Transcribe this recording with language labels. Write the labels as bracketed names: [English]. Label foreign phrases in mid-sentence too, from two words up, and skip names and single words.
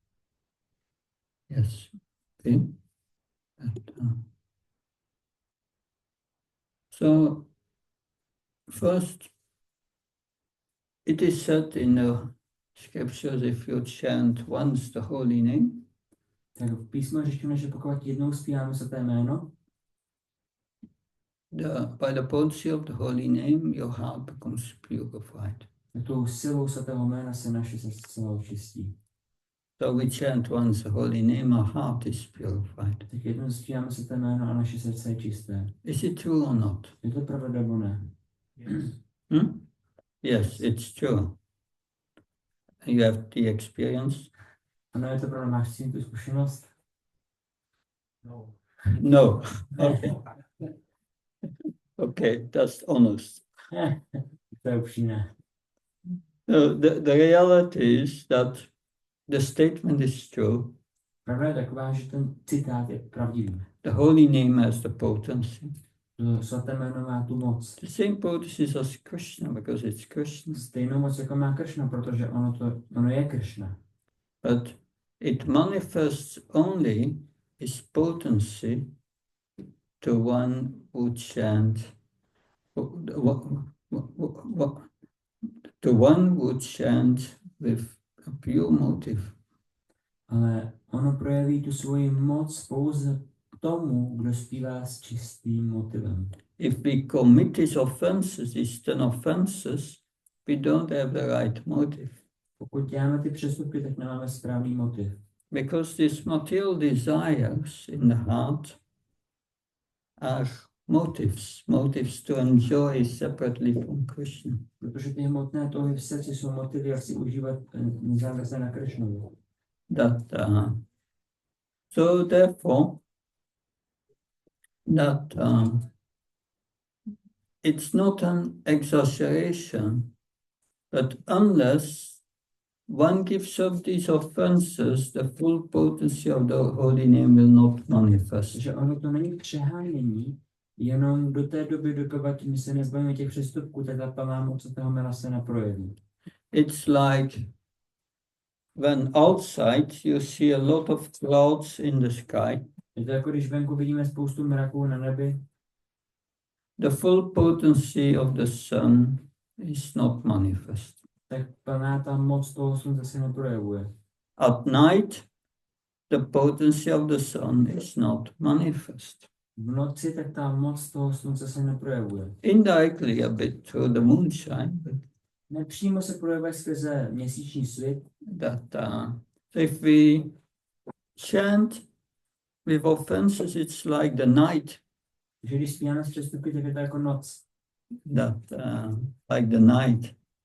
[English] Yes. Okay. But, so First, it is said in the scriptures, if you chant once the holy name, [Czech] tak v písmu je řečeno, že pokud jednou zpíváme svaté jméno, [English] by the potency of the holy name, your heart becomes purified. [Czech] tak tou silou svatého jména se naše srdce zcela očistí. [English] So we chant once the holy name, our heart is purified. [Czech] Tak jednou zpíváme svaté jméno a naše srdce je čisté. [English] Is it true or not? [Czech] Je to pravda nebo ne? [English] Yes. Yes, it's true. You have the experience? [Czech] Ano, je to pravda, máš s tím tu zkušenost? [English] No. No. Okay. Okay, that's honest. [Czech] To je upřímné. [English] No, the reality is that the statement is true. [Czech] Pravda je taková, že ten citát je pravdivý. [English] The holy name has the potency. [Czech] To svaté jméno má tu moc. [English] The same potency as Krishna, because it's Krishna. [Czech] Stejnou moc, jako má Kršna, protože ono je Kršna. [English] But it manifests only its potency to one who chants, to one who chants with a pure motive. [Czech] Ale ono projeví tu svoji moc pouze tomu, kdo zpívá s čistým motivem. [English] If we commit these offenses, these 10 offenses, we don't have the right motive. [Czech] Pokud děláme ty přestupky, tak nemáme správný motiv. [English] Because these material desires in the heart are motives to enjoy separately from Krishna. [Czech] Protože ty hmotné touhy v srdci jsou motivy, jak si užívat nezávisle na Kršnovi. [English] So therefore, it's not an exaggeration, but unless one gives up these offenses, the full potency of the holy name will not manifest. [Czech] Takže ono to není přehánění, jenom do té doby, dokud my se nezbavíme těch přestupků, tak ta plná moc toho jména se neprojeví. [English] It's like when outside you see a lot of clouds in the sky. [Czech] Je to jako když venku vidíme spoustu mraků na nebi, [English] The full potency of the sun is not manifest. [Czech] tak plná ta moc toho slunce se neprojevuje. [English] At night, the potency of the sun is not manifest. [Czech] V noci tak ta moc toho slunce se neprojevuje. [English] Indirectly a bit through the moonshine, but [Czech] Nepřímo se projevuje skrze měsíční svět. [English] so if we chant with offenses, it's like the night. [Czech] Že když zpíváme s přestupky, tak je to jako noc. [English] Like the night.